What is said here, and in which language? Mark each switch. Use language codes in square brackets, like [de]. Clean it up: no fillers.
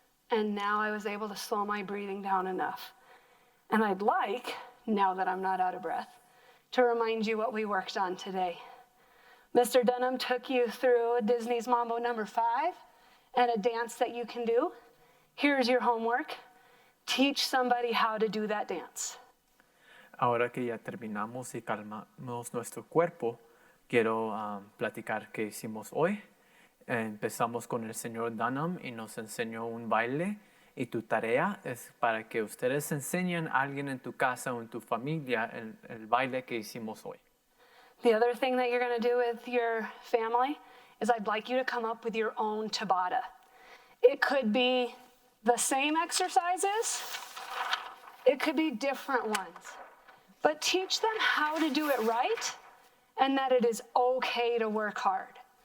[en] And now I was able to slow my breathing down enough. And I'd like, now that I'm not out of breath, to remind you what we worked on today. Mr. Dunham took you through Disney's Mambo No. 5 and a dance that you can do. Here's your homework. Teach somebody how to do that dance. [es] Ahora que ya terminamos y calmamos nuestro cuerpo, quiero platicar qué hicimos hoy. Empezamos con el señor Dunham y nos enseñó un baile y tu tarea es para que ustedes enseñen a alguien en tu casa o en tu familia el baile que hicimos hoy. [en] The other thing that you're going to do with your family is I'd like you to come up with your own Tabata. It could be the same exercises. It could be different ones. But teach them how to do it right and that it is okay to work hard.